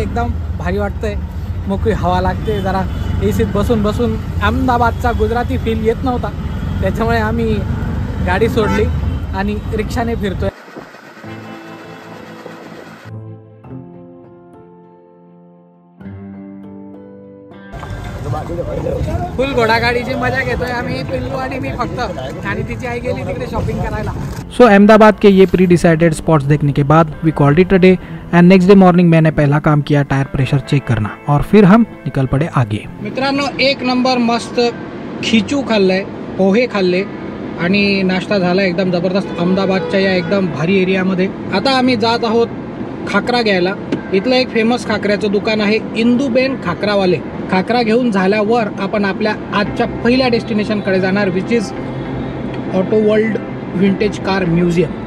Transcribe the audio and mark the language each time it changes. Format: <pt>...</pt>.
<mr>एकदम भारी वाटतंय, मोकळी हवा लागते. जरा एसीत बसून बसून अहमदाबादचा गुजराती फील येत नव्हता, त्याच्यामुळे आम्ही गाडी सोडली आणि रिक्षाने फिरतोय. फुल घोडागाडीची मजा घेतोय आम्ही, पिल्लू आणि मी फक्त, आणि तिची आई गेली तिकडे शॉपिंग करायला.</mr> <hi>सो अहमदाबाद के ये प्री डिसाइडेड स्पॉट्स देखने के बाद</hi> <en>We called it a day.</en> <hi>And next day morning मैंने पहला काम किया टायर प्रेशर चेक करना, और फिर हम निकल पड़े आगे.</hi> <mr>मित्रांनो, एक नंबर मस्त खिचू खाल्लंय, पोहे खाल्ले आणि नाश्ता झाला एकदम जबरदस्त अहमदाबादच्या या एकदम भारी एरियामध्ये. आता आम्ही जात आहोत खाकरा घ्यायला. इथलं एक फेमस खाकऱ्याचं दुकान आहे इंदूबेन खाकरावाले. खाकरा घेऊन झाल्यावर आपण आपल्या आजच्या पहिल्या डेस्टिनेशनकडे जाणार,</mr> <en>which is</en> <mr>auto world vintage car museum.</mr>